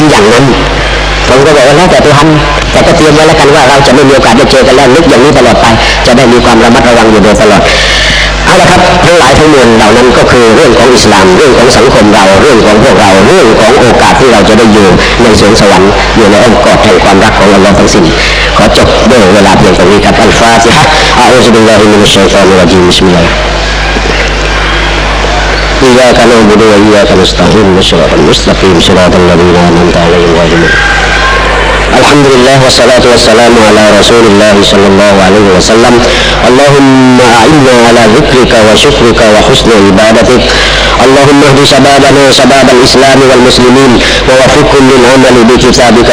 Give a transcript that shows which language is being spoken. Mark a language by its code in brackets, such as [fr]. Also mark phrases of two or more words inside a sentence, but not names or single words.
[th] อย่างนั้นผมก็บอกว่าแล้วแต่ตัวท่านแต่ก็เตรียมไว้แล้วกันว่าเราจะไม่มีโอกาสได้เจอกันแล้วนึกอย่างนี้ตลอดไปจะได้มีความระมัดระวังอยู่โดยตลอดเอาละครับทั้งหลายทั้งมวลเหล่านั้นก็คือเรื่องของอิสลามเรื่องของสังคมเราเรื่องของพวกเราเรื่องของโอกาสที่เราจะได้อยู่ในสวงสวรรค์อยู่ในอ้อมกอดแห่งความรักของอัลลอฮ์ทั้งสิ้นขอจบด้วยเวลาเพียงเท่านี้ครับอัลฟาติฮะ [ar] أعوذ بالله من الشيطان الرجيم بسم الله إياك نعبد وإياك نستعين اهدنا الصراط المستقيم صراط الذين أنعمت عليهم غير الحمد لله والصلاة والسلام على رسول الله صلى الله عليه وسلم اللهم أعنا على ذكرك وشكرك وحسن عبادتك اللهم اهد شبابنا شباب الإسلام والمسلمين ووفقهم للعمل بكتابك